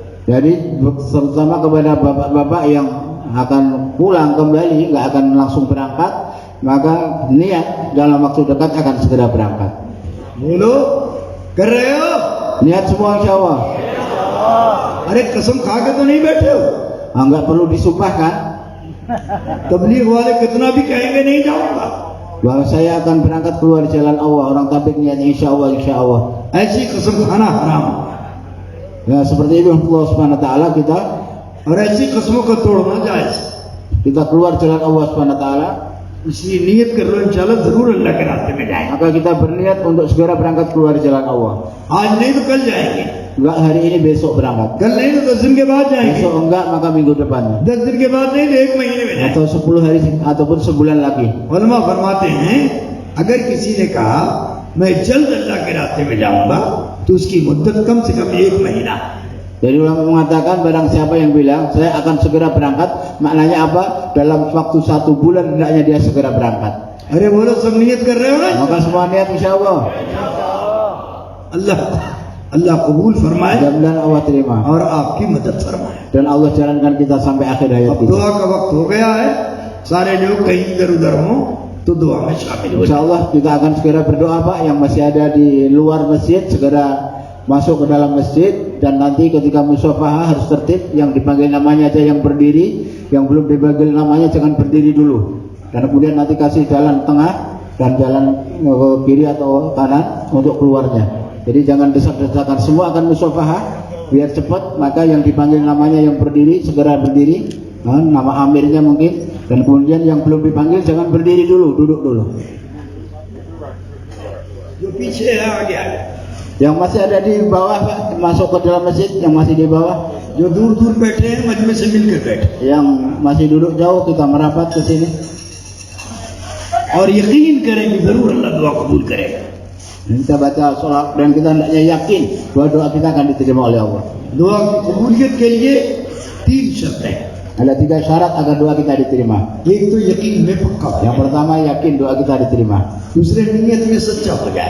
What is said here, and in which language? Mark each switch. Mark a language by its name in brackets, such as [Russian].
[Indonesian] Jadi terutama kepada bapak-bapak yang akan pulang kembali, nggak akan langsung berangkat, maka niat dalam waktu dekat akan segera berangkat. [Hindi] बोलो कर रहे हो? [Indonesian] Niat semua insya Allah. [Hindi] अरे कसम खा के तो नहीं बैठे हो? [Indonesian] Nggak perlu disumpah kan? [Hindi] तबलीग वाले कितना भी कहेंगे नहीं जाऊंगा, [Indonesian] Bahwa saya akan berangkat keluar jalan Allah. Orang tabligh niat insya Allah, insya Allah. [Hindi] ऐसी कसम खाना हराम [Indonesian] Ya seperti itu Allah Subhanahu Wa Taala kita [Hindi] और ऐसी कसमों को तोड़ना जायज। [Indonesian] keluar jalan Allah Subhanahu Wa Taala. [Hindi] इसलिए नियत कर लो, इंशाल्लाह जरूर अल्लाह के रास्ते में जाएंगे। [Indonesian] Maka kita berniat untuk segera berangkat keluar jalan Allah. [Hindi] आज नहीं तो कल जाएंगे, [Indonesian] Enggak hari ini, besok berangkat. [Hindi] कल नहीं तो 10 दिन के बाद जाएंगे, [Indonesian] Besok enggak, maka minggu depannya. [Hindi] 10 दिन के बाद नहीं तो 1 महीने में जाएंगे। [Indonesian] Atau 10 hari ataupun sebulan lagi. [Hindi] उलमा फरमाते हैं, अगर किसी ने कहा मैं जल्द अल्लाह के रास्ते में जाऊंगा तो उसकी मुद्दत कम से कम 1 महीना। [Indonesian] Jadi ulama mengatakan barang siapa yang bilang saya akan segera berangkat, maknanya apa? Dalam waktu 1 bulan hendaknya dia segera berangkat. [Hindi] अरे बोलो सब नियत कर रहे हो ना? [Indonesian] Maka semua niat insya Allah. [Hindi] अल्लाह अल्लाह कबूल फरमाए [Indonesian] Mudah-mudahan Allah terima. [Hindi] और आपकी मदद फरमाए। [Indonesian] Dan Allah jalankan kita sampai akhir hayat [Hindi] अब [Indonesian] kita. [Hindi] दुआ का वक्त हो गया है, सारे लोग कहीं इधर उधर हों तो दुआ में शामिल हो [Indonesian] Insya [Hindi] जाए। [Indonesian] Allah kita akan segera berdoa Pak. Yang masih ada di luar masjid segera masuk ke dalam masjid. Dan nanti ketika musyafahah harus tertib. Yang dipanggil namanya aja yang berdiri, yang belum dipanggil namanya jangan berdiri dulu. Dan kemudian nanti kasih jalan tengah dan jalan ke kiri atau kanan untuk keluarnya. Jadi jangan desak-desakan, semua akan musyafahah biar cepat. Maka yang dipanggil namanya yang berdiri segera berdiri, nama amirnya mungkin. Dan kemudian yang belum dipanggil jangan berdiri dulu, duduk dulu. [Hindi] जो पीछे है आगे आगे, [Indonesian] Yang masih ada di bawah Pak, masuk ke dalam masjid. Yang masih di bawah, [Hindi] जो दूर दूर बैठे हैं मजमे से मिलकर बैठे [Indonesian] yang masih duduk jauh kita merapat ke sini. [Hindi] और यकीन करें कि जरूर अल्लाह दुआ कबूल करेगा। [Indonesian] Dan kita baca sholat dan kita hendaknya yakin bahwa doa kita akan diterima oleh Allah. [Hindi] दुआ की कबूलियत के लिए 3 शर्त है। [Indonesian] Ada 3 syarat agar doa kita diterima. [Hindi] एक तो यकीन में पक्का हो, [Indonesian] Yang pertama yakin doa kita diterima. [Hindi] दूसरे नियत में सच्चा हो जाए,